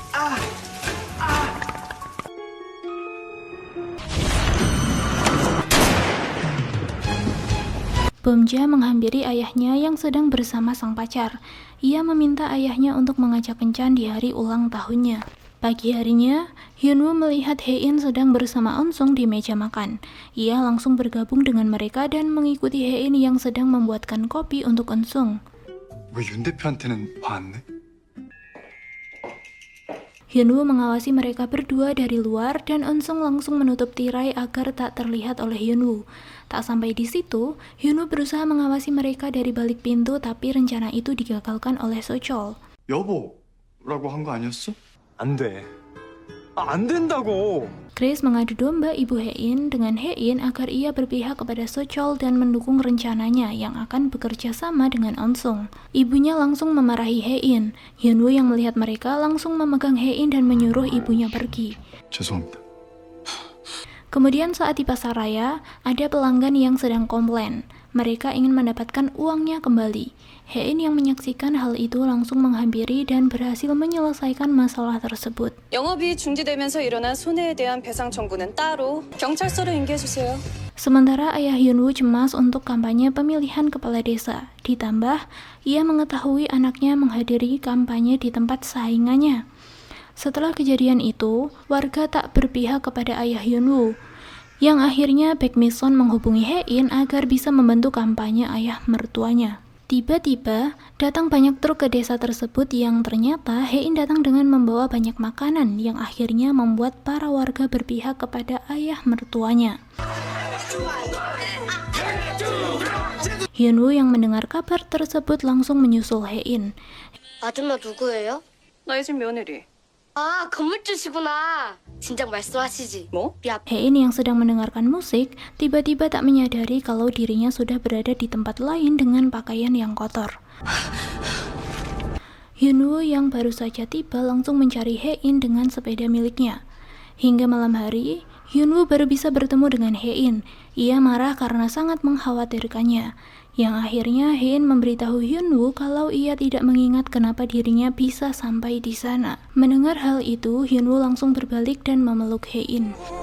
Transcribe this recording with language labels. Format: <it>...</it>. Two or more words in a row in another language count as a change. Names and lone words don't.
<id>Bomja menghampiri ayahnya yang sedang bersama sang pacar. Ia meminta ayahnya untuk mengajak kencan di hari ulang tahunnya. Pagi harinya, Hyunwoo melihat Hein sedang bersama Eun-sung di meja makan. Ia langsung bergabung dengan mereka dan mengikuti Hein yang sedang membuatkan kopi untuk Eun-sung.</id> <ko>왜 윤 대표한테는 화 안 내?</ko> <id>Hyunwoo mengawasi mereka berdua dari luar dan Eun-sung langsung menutup tirai agar tak terlihat oleh Hyunwoo. Tak sampai di situ, Hyunwoo berusaha mengawasi mereka dari balik pintu tapi rencana itu digagalkan oleh So-chol.</id> <ko>여보라고 한 거 아니었어? 안 돼. 안 된다고.</ko> <id>Chris mengadu domba ibu Hein dengan Hein agar ia berpihak kepada So-chol dan mendukung rencananya yang akan bekerja sama dengan Eun-sung. Ibunya langsung memarahi Hein. Hyunwoo yang melihat mereka langsung memegang Hein dan menyuruh ibunya pergi.</id> <ko>죄송합니다.</ko> <id>Kemudian saat di pasaraya, ada pelanggan yang sedang komplain. Mereka ingin mendapatkan uangnya kembali. Hein yang menyaksikan hal itu langsung menghampiri dan berhasil menyelesaikan masalah tersebut.</id> <ko>영업이 중지되면서 일어난 손해에 대한 배상 청구는 따로 경찰서로 인계해 주세요.</ko> <id>Sementara ayah Hyunwoo cemas untuk kampanye pemilihan kepala desa. Ditambah, ia mengetahui anaknya menghadiri kampanye di tempat saingannya. Setelah kejadian itu, warga tak berpihak kepada ayah Hyunwoo, yang akhirnya Baek Mi-son menghubungi Hein agar bisa membantu kampanye ayah mertuanya. Tiba-tiba, datang banyak truk ke desa tersebut yang ternyata Hein datang dengan membawa banyak makanan yang akhirnya membuat para warga berpihak kepada ayah mertuanya. Hyunwoo yang mendengar kabar tersebut langsung menyusul Hein.</id> <ko>아줌마 누구예요? 너희 집 며느리. 아, 건물주시구나. 진작 말씀하시지. 뭐?</ko> <id>Hein yang sedang mendengarkan musik, tiba-tiba tak menyadari kalau dirinya sudah berada di tempat lain dengan pakaian yang kotor. Hyunwoo yang baru saja tiba langsung mencari Hein dengan sepeda miliknya. Hingga malam hari, Hyunwoo baru bisa bertemu dengan Hein. Ia marah karena sangat mengkhawatirkannya. Yang akhirnya Hein memberitahu Hyunwoo kalau ia tidak mengingat kenapa dirinya bisa sampai di sana. Mendengar hal itu, Hyunwoo langsung berbalik dan memeluk Hein.</id>